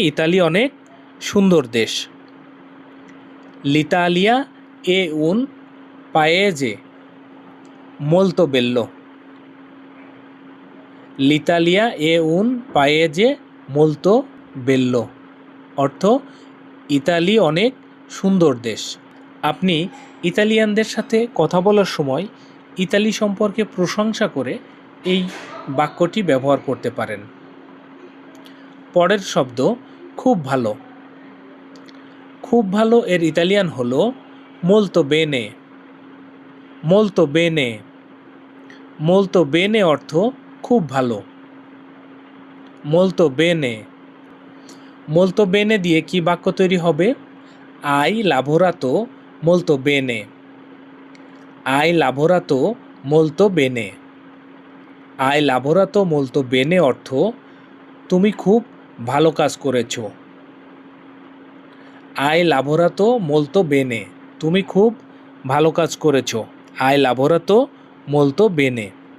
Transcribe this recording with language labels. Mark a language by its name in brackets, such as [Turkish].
[Bangla] Italy অনেক সুন্দর দেশ। [Italian] l'Italia è un paese molto bello। l'Italia è un paese molto bello [Bangla] অর্থ ইতালি অনেক সুন্দর দেশ। আপনি ইতালিয়ানদের সাথে কথা বলার সময় ইতালি সম্পর্কে প্রশংসা করে এই বাক্যটি ব্যবহার করতে পারেন। পরের শব্দ খুব ভালো। খুব ভালো এর ইতালিয়ান হলো [Italian] molto bene। molto bene। molto bene [Bangla] অর্থ খুব ভালো। [Italian] molto bene। molto bene [Bangla] দিয়ে কি বাক্য তৈরি হবে? [Italian] hai lavorato molto bene। hai lavorato molto bene। hai lavorato molto bene [Bangla] অর্থ তুমি খুব ভালো কাজ করেছো। [Italian] hai lavorato molto bene [Bangla] তুমি খুব ভালো কাজ করেছো। [Italian] hai lavorato molto bene।